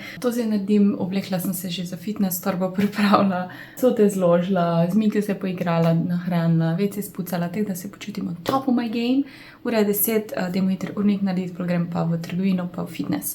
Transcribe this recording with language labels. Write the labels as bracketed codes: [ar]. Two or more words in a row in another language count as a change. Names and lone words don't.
[sl] To zdaj naredim, oblekla sem se že za fitness, torbo pripravila, cote zložila, z Miki se poigrala, nahranila, WC spucala, tako da se počutim [en] on top of my game. [sl] Ura je 10, dajmo jutri urnik narediti, pol grem pa v trgovino, pa v fitness.